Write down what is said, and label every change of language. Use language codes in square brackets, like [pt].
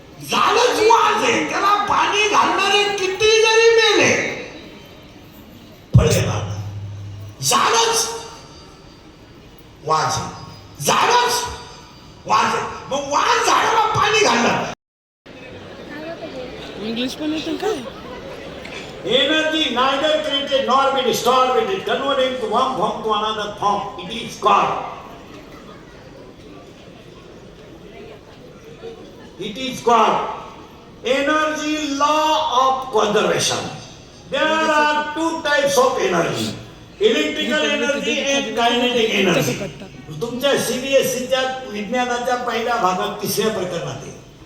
[mr] झाडच वांज आहे. त्याला पाणी घालणारे किती जरी मेले फळ येणार. झाडच वांज, झाडच वांज. मग वांज झाडाला पाणी घालणार. इंग्लिश पण येतं काय? [en] Energy neither created nor be destroyed with it, converting to one form to another form. It is God. It is God. Energy law of conservation. There are two types of energy. Electrical energy and kinetic energy. [mr] तुमच्या CBSEच्या विज्ञानाच्या पहिल्या भागात तिसऱ्या प्रकरणात आहे.